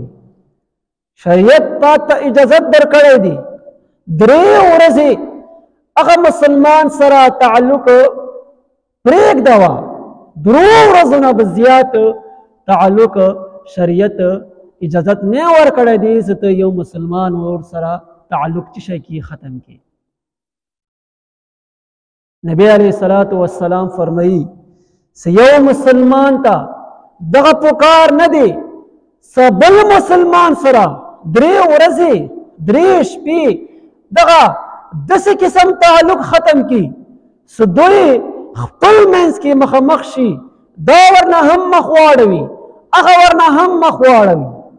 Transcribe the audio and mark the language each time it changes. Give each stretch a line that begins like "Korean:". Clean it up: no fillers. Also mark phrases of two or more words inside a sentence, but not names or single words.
Pashto: شریعت تا ته اجازت درکړی دی 3 ورځې هغه مسلمان سره تعلق پرېږدوه، 3 ورځو نه به زیات تعلق شریعت اجازت نه ورکړی دی چې ته یو مسلمان ور سره تعلق چې شي کی ختم کی. نبی
Arabic: علیہ الصلوۃ والسلام
Pashto: فرمایي چې یو مسلمان ته دغه پکار نه دی سبل مسلمان سره 3 ورځې 3 شپې دغه داسې قسم تعلق ختم کی چې دوی خپل منځ کې مخامخ شي، دا ورنه هم مخ واړوي، هغه ورنه هم مخ واړوي.